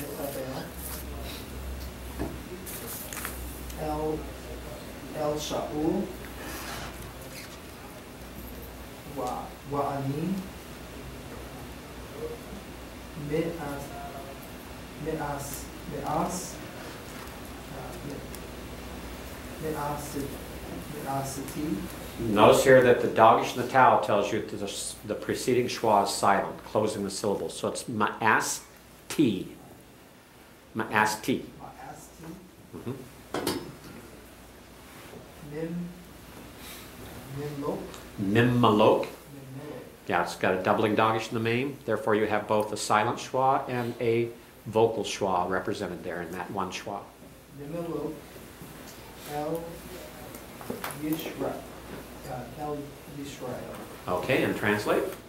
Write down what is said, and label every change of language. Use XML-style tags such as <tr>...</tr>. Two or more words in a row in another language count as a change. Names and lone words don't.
<he>אל שאול ואני מאסתי.</he> <en>Notice here that the dagish in the tau tells you that the preceding schwa is silent, closing the syllables. So it's ma'asti. Ma'asti. Mm-hmm. Mimmalok. Yeah, it's got a doubling dagish in the name. Therefore, you have both a silent schwa and a vocal schwa represented there in that one schwa.</en> <he>ממלך על ישראל. על ישראל.</he> <en>Okay, and translate.</en>